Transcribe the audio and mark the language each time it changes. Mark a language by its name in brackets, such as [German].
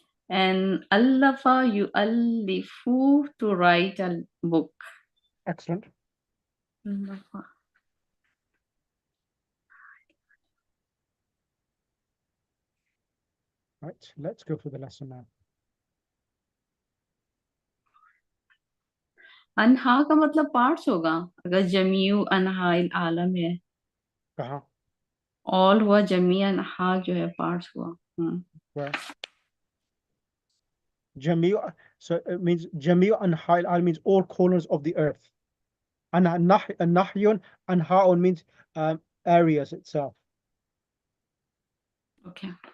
[English] And allafa yu'allifu, to write a book. Excellent. Allafa. Right. Let's go through the lesson now. [Hindi] अनहा का मतलब parts होगा अगर जमीउ अनहा इल आलम है. कहाँ? ऑल हुआ, जमी अनहा जो है पार्ट्स हुआ. [English] Where? Jamiu, so it means Jamiu anha'il al means all corners of the earth. And nahyun anha'un means areas itself. Okay.